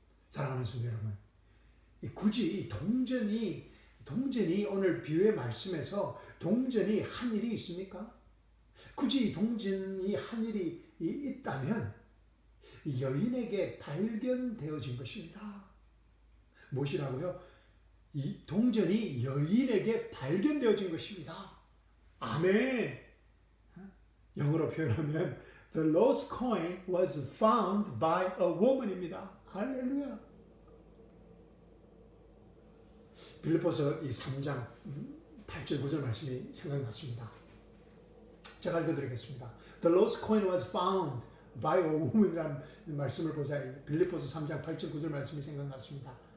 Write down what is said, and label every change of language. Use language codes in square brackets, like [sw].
[ko] 사랑하는 성도 여러분, 굳이 동전이 오늘 비유의 말씀에서 동전이 한 일이 있습니까? 굳이 동전이 한 일이 있다면 여인에게 발견되어진 것입니다. 무엇이라고요? 이 동전이 여인에게 발견되어진 것입니다. 아멘. 영어로 표현하면 [en] The lost coin was found by a woman입니다. [ko] 할렐루야. 빌립보서 이 3장 8절 9절 말씀이 생각났습니다. 제가 읽어드리겠습니다. [en] The lost coin was found by a woman [ko] 이라는 말씀을 보자 빌립보서 3장 8절 9절 말씀이 생각났습니다.